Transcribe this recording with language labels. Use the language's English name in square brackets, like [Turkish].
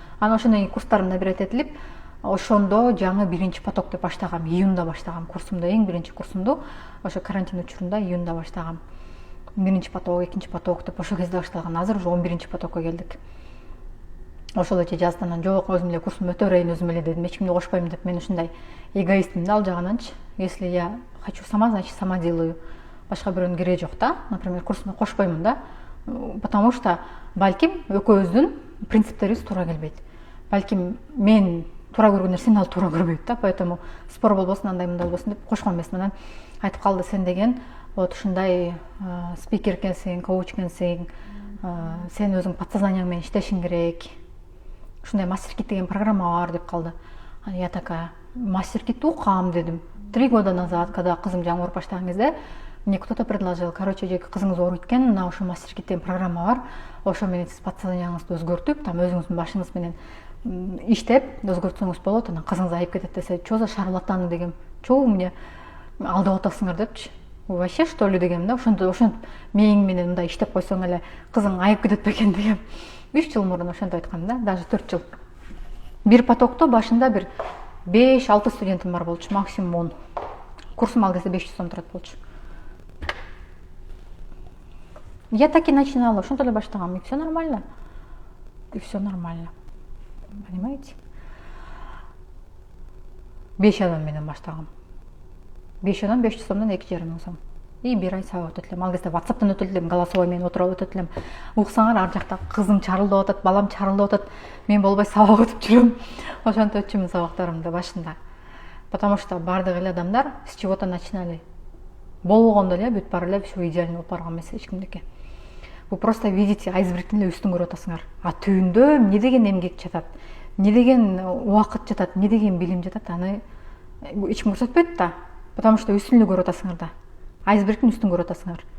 [Kyrgyz] Анан ошондон кийин курстарым набирать этилип, ошондо жаңы биринчи поток деп баштагам, июнда баштагам курсумду, эң биринчи курсумду ошо карантин учурунда июнда баштагам. Биринчи поток, экинчи поток деп ошол кезде башталган. Азыр уже 11-чи потокко келдик. Ошол эче жазды, анан жок, өзүм эле курсумду өтө берейин өзүм эле дедим, эч кимди кошпойм деп. Мен ушундай эгоистмин да ал жагынанчы. [Russian] Если я хочу сама, значит сама делаю. [Kyrgyz] Башка бирөөнүн кереги жок да. Например, курсума кошпоймун да. Потому что балким экөөбүздүн принциптерибиз туура келбейт. Балким мен туура көргөн нерсени ал туура көрбөйт да. Поэтому спор болбосун, андай мындай болбосун деп кошкон эмесмин. Анан айтып калды, сен деген вот ушундай спикер экенсиң, коуч экенсиң, сен өзүң подсознанияң менен иштешиң керек. Ушундай мастер-кит деген программа бар деп калды. [Russian] Я такая, [Kyrgyz] мастер-китти уккам дедим. [Russian] 3 года назад, [Kyrgyz] когда кызым жаңы ооруп баштаган кезде, [Russian] мне кто-то предложил, короче, [Kyrgyz] кызыңыз ооруп экен, мына ошо мастер-кит деген программа бар. Ошо менен сиз подсознанияңызды өзгөртүп, там өзүңүздүн башыңыз менен иштеп өзгөртсөңүз болот, анан кызыңыз айып кетет десе, [Russian] что за шарлатаны [Kyrgyz] дегем. Чоо мне алдап атасыңар депчи. [Russian] Вообще что ли [Kyrgyz] дегем да. Ошентип мээң менен мындай иштеп койсоң эле кызың айып кетет бекен дегем. 3 жыл мурун ошентип айткан да, даже 4 жыл. Бир потокто башында бир 5-6 студентим бар болчу, максимум 10. Курсум ал кезде 500 сом турат болчу. [Russian] Я так и начинала, [Kyrgyz] ошентип эле баштагам, [Russian] и все нормально. И все нормально. Понимаете? [Kyrgyz] 5 адам менен баштагам. 5 адам 500 сомдон 2,5 сом. И бир ай сабак өтөт элем. Ал кезде WhatsApp'тан өтөт элем, голосовой менен отуруп өтөт элем. Уксаңар ар жакта кызым чарылдап атат, балам чарылдап атат. Мен болбой сабак өтүп жүрөм. Ошентип өтчүмүн сабактарымды башында. [Russian] Потому что [Kyrgyz] бардык эле адамдар [Russian] с чего-то начинали. [Kyrgyz] Болгондо эле бүт баары эле [Russian] все идеально [Kyrgyz] болуп барган эмес эч кимдики. [Russian] Вы просто видите [Kyrgyz] айсбергтин эле үстүн көрүп атасыңар. А түбүндө эмне деген эмгек жатат, эмне деген убакыт жатат, эмне деген билим жатат, аны эч ким көрсөтпөйт да. Потому что үстүн эле көрүп атасыңар да. Айсбергтин үстүн көрүп атасыңар.